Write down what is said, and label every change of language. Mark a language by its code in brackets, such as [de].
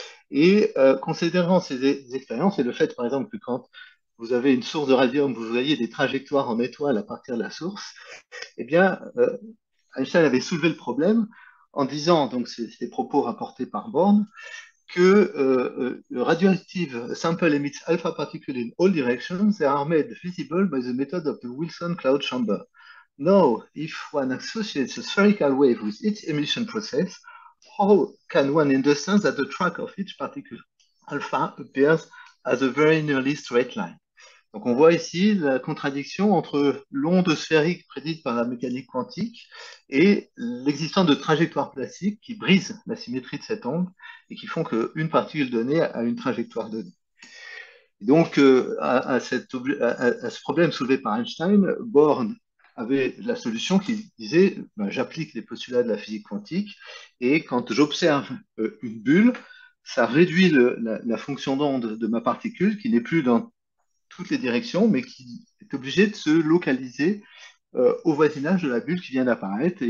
[fr] Et considérant ces expériences et le fait, par exemple, que quand vous avez une source de radium, vous voyez des trajectoires en étoile à partir de la source, eh bien, Einstein avait soulevé le problème en disant, donc c'est des propos rapportés par Born, que [en] radioactive sample emits alpha particles in all directions. They are made visible by the method of the Wilson cloud chamber. Now, if one associates a spherical wave with its emission process, how can one understand that the track of each particle alpha appears as a very nearly straight line? [fr] Donc on voit ici la contradiction entre l'onde sphérique prédite par la mécanique quantique et l'existence de trajectoires plastiques qui brisent la symétrie de cette onde et qui font qu'une particule donnée a une trajectoire donnée. Et donc à ce problème soulevé par Einstein, Born avait la solution qui disait ben, j'applique les postulats de la physique quantique et quand j'observe une bulle, ça réduit la fonction d'onde de ma particule qui n'est plus dans toutes les directions, mais qui est obligé de se localiser au voisinage de la bulle qui vient d'apparaître.